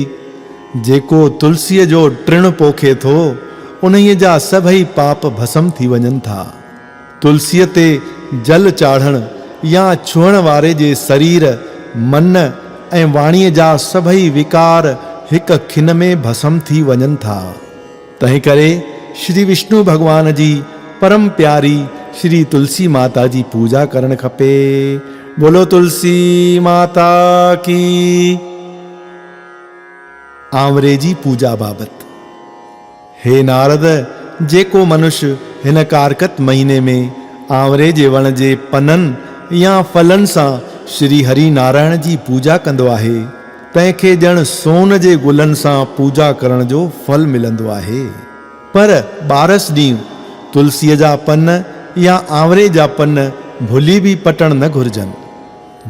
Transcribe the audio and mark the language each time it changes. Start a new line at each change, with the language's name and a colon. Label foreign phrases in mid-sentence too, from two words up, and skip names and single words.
Sindhi: जेको तुलसीअ जो टिण पोखे थो, उन्हीअ जा सभई पाप भस्म थी वञनि था। तुलसीअ ते जल चाढ़ण या छुअण वारे जे शरीर, मन ऐं वाणीअ जा सभई विकार हिक खिन में भस्म थी वञनि था। तंहिं करे श्री विष्णु भगवान जी परम प्यारी श्री तुलसी माता जी पूजा करण खपे।
Hindi: बोलो तुलसी माता की।
Sindhi: आंवरे जी पूजा बाबत। हे नारद, जेको मनुष्य हिन कारकत महीने में आंवरे जे वण जे पननि या फलनि सां श्री हरि नारायण जी पूजा कंदो आहे, तंहिंखे ॼण सोन जे गुलनि सां पूजा करण जो फल मिलंदो आहे। पर 12 ॾींहं तुलसीअ जा पन या आंवरे जा पन भुली बि पटण न घुर्जनि।